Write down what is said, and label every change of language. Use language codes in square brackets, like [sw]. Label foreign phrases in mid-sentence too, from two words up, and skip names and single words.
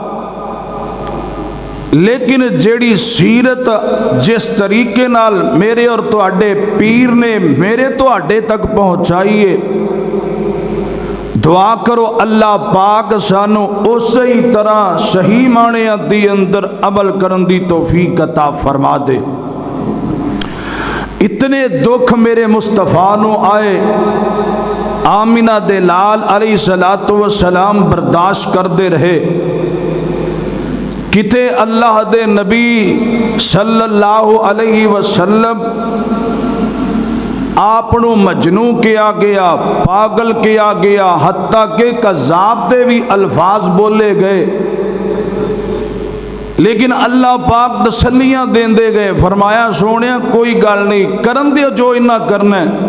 [pa] ਲੇਕਿਨ ਜਿਹੜੀ ਸੀਰਤ ਜਿਸ ਤਰੀਕੇ ਨਾਲ ਮੇਰੇ ਔਰ ਤੁਹਾਡੇ ਪੀਰ ਨੇ ਮੇਰੇ ਤੁਹਾਡੇ ਤਕ ਪਹੁੰਚਾਈਏ, ਦੁਆ ਕਰੋ ਅੱਲਾਹ ਪਾਕ ਸਾਨੂੰ ਉਸ ਹੀ ਤਰ੍ਹਾਂ ਸਹੀ ਮਾਨਿਆ ਦੀ ਅੰਦਰ ਅਮਲ ਕਰਨ ਦੀ ਤੌਫ਼ੀਕ ਅਤਾ ਫ਼ਰਮਾ ਦੇ। ਇਤਨੇ ਦੁੱਖ ਮੇਰੇ ਮੁਸਤਫ਼ਾ ਨੂੰ ਆਏ, ਆਮਿਨਾ ਦੇ ਲਾਲ [ar] عليه الصلاة والسلام [pa] ਬਰਦਾਸ਼ਤ ਕਰਤੇ ਰਹੇ। ਕਿਤੇ ਅੱਲਾਹ ਦੇ ਨਬੀ [ar] صلى الله عليه وسلم [pa] ਆਪਨੂੰ ਮਜਨੂੰ ਕੀਆ ਗਿਆ, ਪਾਗਲ ਕੀਆ ਗਿਆ, ਹੱਤਾ ਕੇ ਕਜ਼ਾਬ ਦੇ ਭੀ ਅਲਫ਼ਾਜ਼ ਬੋਲੇ ਗਏ। ਲੇਕਿਨ ਅੱਲਾਹ ਪਾਕ ਤਸੱਲੀਆਂ ਦੇਂਦੇ ਗਏ, ਫ਼ਰਮਾਇਆ ਸੋਹਣੇ ਕੋਈ ਗੱਲ ਨਹੀਂ, ਕਰਨ ਦਿਓ ਜੋ ਇਨ੍ਹਾਂ ਕਰਨਾ ਹੈ।